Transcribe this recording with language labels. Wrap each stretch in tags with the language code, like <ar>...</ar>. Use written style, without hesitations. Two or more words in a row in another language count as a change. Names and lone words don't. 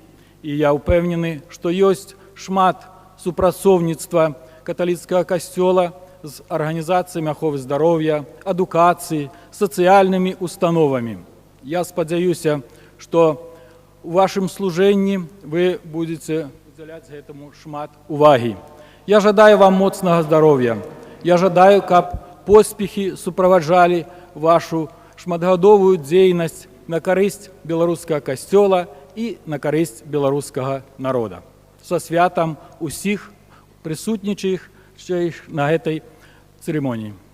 <be>І я ўпэўнены, што ёсць шмат супрацоўніцтва каталіцкага касцёла з арганізацыямі аховы здароўя, адукацыі, сацыяльнымі установамі. Я спадзяюся, што у вашым служэнні</be> <ru>вы будете уделять</ru> <be>гэтаму шмат увагі. Я жадаю вам моцнага здароўя. Я жадаю, каб поспехі суправаджалі вашу шматгадовую дзейнасць на карысць беларускага касцёла і на карысць беларускага народа. Са святам усіх прысутнічаючых на гэтай церемонии.</be>